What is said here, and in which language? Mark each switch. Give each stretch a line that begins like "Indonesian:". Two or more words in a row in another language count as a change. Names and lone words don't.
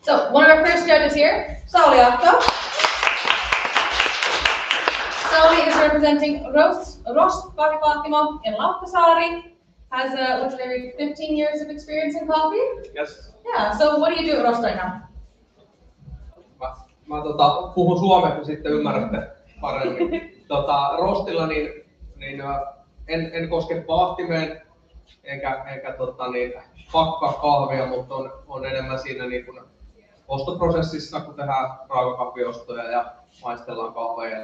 English: So one of our first judges here, Sauli Ahto. Sauli is representing Rostbakvaatimo in Lauttasaari. Has literally 15 years of experience in coffee. Yes. Yeah. So what do you do at Rost right now?
Finnish: Mä puhun suomeksi, kun sitten ymmärrätte paremmin. Rostilla en koske vaahtimeen eikä pakkaa kahvia, mutta on enemmän siinä niin kuin ostoprosessissa, kun tehdään raakakahviostoja ja maistellaan kahveja.